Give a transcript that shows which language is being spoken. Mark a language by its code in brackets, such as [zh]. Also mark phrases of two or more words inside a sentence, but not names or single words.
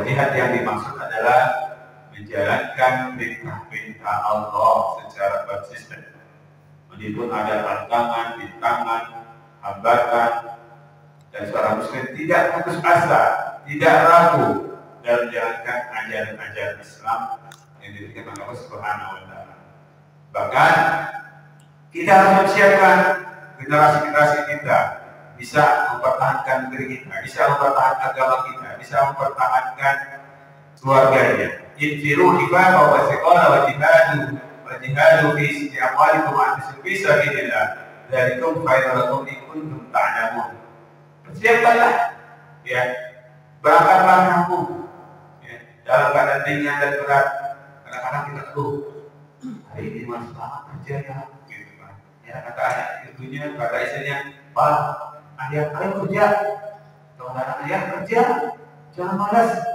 [id] jihad yang dimaksud adalah menjalankan perintah-perintah Allah secara konsisten, meskipun ada tantangan, bintangan, hambatan, dan seorang muslim tidak putus asa, tidak ragu dalam menjalankan ajaran-ajaran Islam yang diberikan oleh Allah [ar] سبحانه و تعالى. [id] Bahkan kita harus mempersiapkan generasi-generasi kita bisa mempertahankan negeri kita, bisa mempertahankan agama kita, bisa mempertahankan keluarganya. [ar] انفروا خفافا و ثقالا و جاهدوا في أموالكم و أنفسكم في سبيل الله. ذلكم خير لكم إن كنتم تعلمون. [id] Persiapkanlah, ya, berangkatlah kamu, ya, dalam keadaan ringan dan berat. Kadang-kadang kita hari ini masih banget kerja ya, gitu kan. Ya kata anak ibunya, kata istrinya, Pak, ayah kerja, saudara ayah kerja, jangan malas.